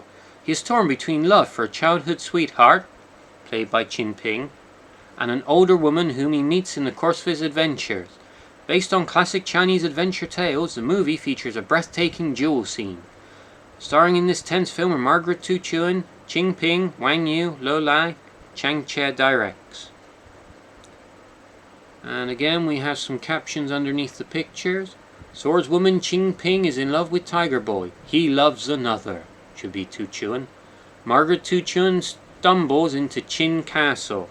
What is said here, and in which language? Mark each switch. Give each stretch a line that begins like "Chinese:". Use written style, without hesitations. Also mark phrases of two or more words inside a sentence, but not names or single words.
English: He is torn between love for a childhood sweetheart, played by Chin Ping, and an older woman whom he meets in the course of his adventures. Based on classic Chinese adventure tales, the movie features a breathtaking duel scene. Starring in this tense film are Margaret Tu Chuan, Chin Ping, Wang Yu, Lo Lai, Chang Cheh directs. And again we have some captions underneath the pictures. Swordswoman Chin Ping is in love with Tiger Boy. He loves another. Should be Tu Chuan. Margaret Tu Chuan stumbles into Qin Castle.